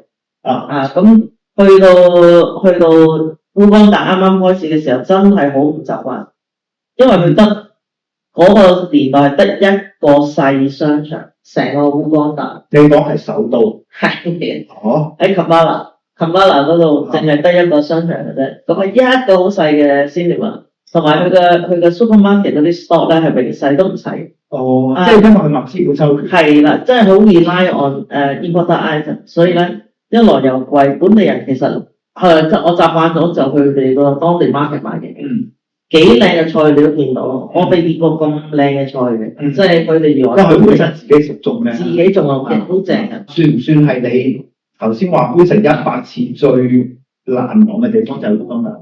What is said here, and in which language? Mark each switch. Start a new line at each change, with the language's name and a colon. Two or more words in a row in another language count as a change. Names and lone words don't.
Cantonese: 咁去到烏光達啱啱開始嘅時候，真係好唔習慣，因為佢得嗰個年代得一個細商場，成個烏光達。你講係首都？係。喺Kampala嗰度淨係得一個商場嘅啫，咁一個好細嘅 cinema， 同埋佢嘅 supermarket 嗰啲 store 咧係微細都唔細。即係因為佢物資好周全。係啦，真係好
English: rely on imported item，
Cantonese: 所以咧一來又貴，本地人其實我習慣咗就去佢哋個當地 market 買嘅。幾靚嘅菜你都見到，我未見過咁靚嘅菜嘅，即係佢哋如果因為佢本身自己種咩？自己種嘅，好正嘅。算唔算係你頭先話搬成100次最難忘嘅地方就係烏光達？